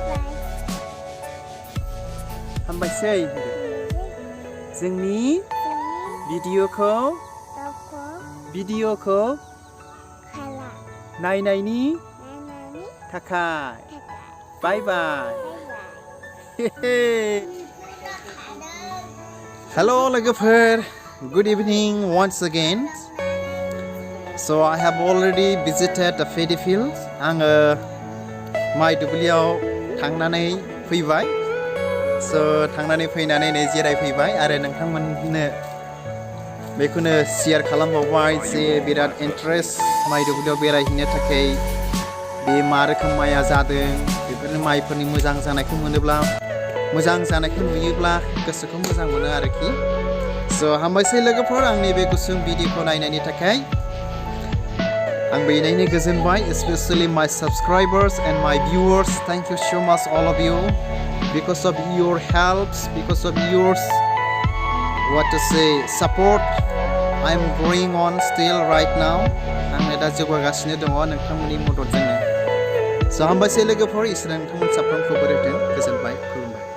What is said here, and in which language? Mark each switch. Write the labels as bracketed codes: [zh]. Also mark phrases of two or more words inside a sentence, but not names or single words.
[brx] हामबायसै जोंनि भिडिअखौ नायनायनि थाखाय बाय बाय [en] हेलो लोगोफोर good evening once again so I have already visited the paddy field [brx] आङो माइ दुब्लियाव थांनानै फैबाय so थांनानै फैनानै नै जिरायफैबाय आरो नोंथांमोननो बेखौनो शेयार खालामबावबाय जे बिराद इन्ट्रेस्ट माइ दुब्लियाव बेरायहैनो थाखाय बे मा रोखोम माइया जादों बेफोरनि माइफोरनि मोजां जानायखौ मोनोब्ला मोजां जानायखौ नुयोब्ला गोसोखौ मोजां मोनो आरोखि so हामबायसै लोगोफोर आंनि बे गुसुं भिडिअखौ नायनायनि थाखाय आंबो इनायनो गोजोनबाय [en] especially my subscribers and my viewers thank you so much all of you because of your helps because of your what to say support I am growing on still right now [brx] आङो दा जौगागासिनो दङ नोंथांमोननि मददजोंनो so हामबायसै लोगोफोर इसोरा नोंथांमोन साफ्रोमखौबो होथों गोजोनबाय